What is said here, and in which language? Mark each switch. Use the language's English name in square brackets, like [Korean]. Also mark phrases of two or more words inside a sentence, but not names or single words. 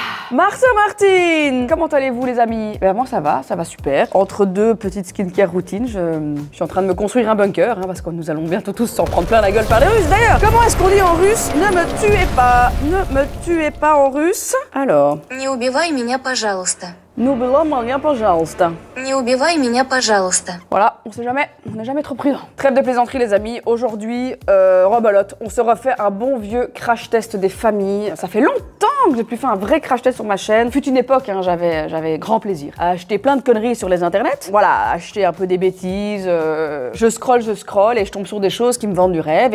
[French] Marceau Martine, comment allez-vous les amis? Ben moi ça va super. Entre deux petites [English] skincare routines, [French] je suis en train de me construire un bunker, hein, parce que nous allons bientôt tous s'en prendre plein la gueule par les Russes. D'ailleurs, comment est-ce qu'on dit en russe? Ne me tuez pas en russe. Alors. [Russian] Не убивай меня, пожалуйста. Не убивай меня, пожалуйста. Не убивай меня, пожалуйста. [French] Voilà, on n'est jamais trop prudent. Trêve de plaisanterie les amis, aujourd'hui, rebelote, on se refait un bon vieux [English] crash test [French] des familles. Ça fait longtemps que j'ai plus fait un vrai [English] crash test [French] sur ma chaîne. Fut une époque, hein, j'avais grand plaisir à acheter plein de conneries sur les internets. Voilà, acheter un peu des bêtises, je scroll et je tombe sur des choses qui me vendent du rêve.